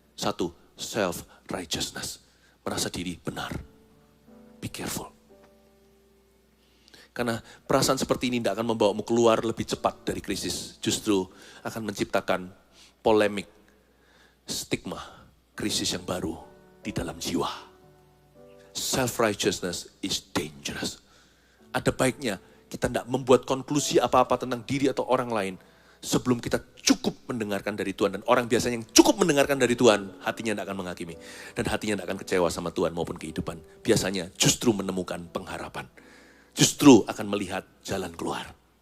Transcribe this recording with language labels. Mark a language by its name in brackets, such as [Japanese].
[Indonesian] 1, self-righteousness. Merasa diri benar. [English] Be careful. [Indonesian] Karena perasaan seperti ini tidak akan membawamu keluar lebih cepat dari krisis. Justru akan menciptakan polemik, stigma, krisis yang baru di dalam jiwa. [English] Self-righteousness is dangerous. [Indonesian] Ada baiknya kita tidak membuat konklusi apa-apa tentang diri atau orang lain sebelum kita cukup mendengarkan dari Tuhan. Dan orang biasanya yang cukup mendengarkan dari Tuhan, hatinya tidak akan menghakimi. Dan hatinya tidak akan kecewa sama Tuhan maupun kehidupan. Biasanya justru menemukan pengharapan. Justru akan melihat jalan keluar.